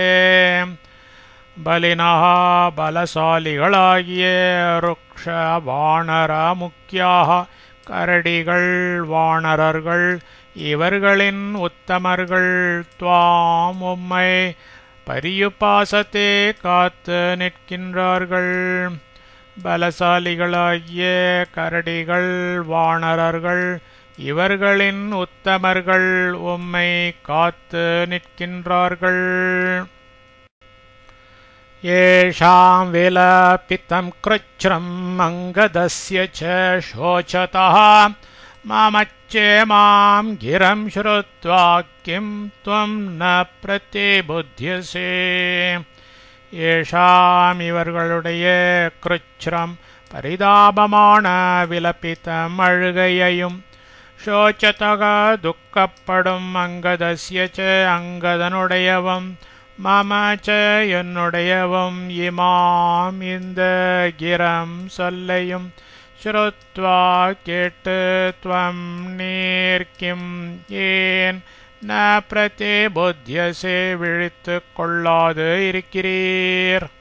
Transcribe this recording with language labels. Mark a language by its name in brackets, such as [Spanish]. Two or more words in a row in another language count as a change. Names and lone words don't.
[Tamil] பலினஹ பலசாலிகளாகிய [Sanskrit] ऋक्ष वानर [Tamil] முக்கியாக கரடிகள் வாணரர்கள் இவர்களின் உத்தமர்கள் துவாம் உம்மை பரியுபாசத்தே காத்து நிற்கின்றார்கள். பலசாலிகளாகிய கரடிகள் வாணரர்கள் இவர்களின் உத்தமர்கள் உம்மை காத்து நிற்கின்றார்கள். [Sanskrit] येषां विलपितं कृच्छ्रम् अङ्गदस्य च शोचतः मामच्चेमां गिरं श्रुत्वा किं त्वं न प्रतिबुध्यसे. [Tamil] येषाम् இவர்களுடைய கிருச்ரம் பரிதாபமான விலபித்தம் அழுகையையும் சோச்சதக துக்கப்படும் [Sanskrit] अङ्गदस्य च [Tamil] அங்கதனுடையவும் [Sanskrit] मम च [Tamil] என்னுடையவும் இமாம் இந்த கிரம் சொல்லையும் ஸ்ருத்வா கேட்டு துவம் நீர் கிம் ஏன் [Sanskrit] न प्रतिबुध्यसे [Tamil] விழித்து கொள்ளாது இருக்கிறீர்.